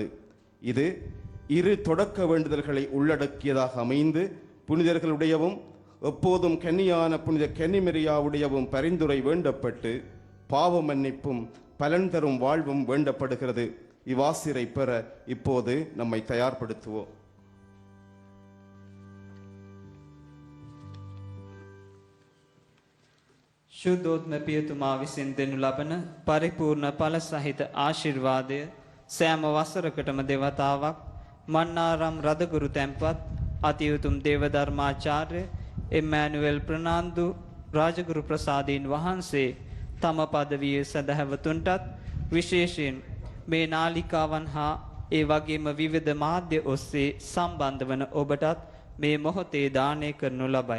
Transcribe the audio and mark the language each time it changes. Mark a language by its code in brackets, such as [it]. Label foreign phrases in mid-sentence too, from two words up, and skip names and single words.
[ta] இது இரு தொடக்க வேண்டுதல்களை உள்ளடக்கியதாக அமைந்து புனிதர்களுடையவும் எப்போதும் கன்னியான புனித கன்னிமெரியாவுடையவும் பரிந்துரை வேண்டப்பட்டு பாவ மன்னிப்பும் பலன் தரும் வாழ்வும் வேண்டப்படுகிறது. இவ்வாசிரை பெற இப்போது நம்மை தயார்படுத்துவோம். [si] ශුද්ධෝත්ම පියතුමා විසින් දෙනු ලබන පරිපූර්ණ ඵල සහිත ආශිර්වාදය සෑම වසරකටම දෙවතාවක් මන්නාරම් රදගුරු තැන්පත් අතිඋතුම් දේවධර්මාචාර්ය එම්මැනුවෙල් ප්‍රනාන්දු රාජගුරු ප්‍රසාදීන් වහන්සේ තම පදවිය සදහැවතුන්ටත් විශේෂයෙන් මේ නාලිකාවන් හා ඒ වගේම විවිධ මාධ්‍ය ඔස්සේ සම්බන්ධ වන ඔබටත් මේ මොහොතේ දානය කරනු ලබයි.